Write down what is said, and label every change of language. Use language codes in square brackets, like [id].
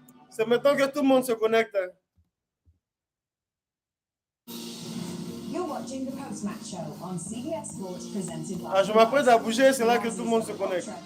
[fr] C'est maintenant que tout le monde se connecte. [en] You're watching the post-match show on CBS Sports presented by. [fr] Ah, je m'apprête à bouger, c'est là que tout le monde se connecte.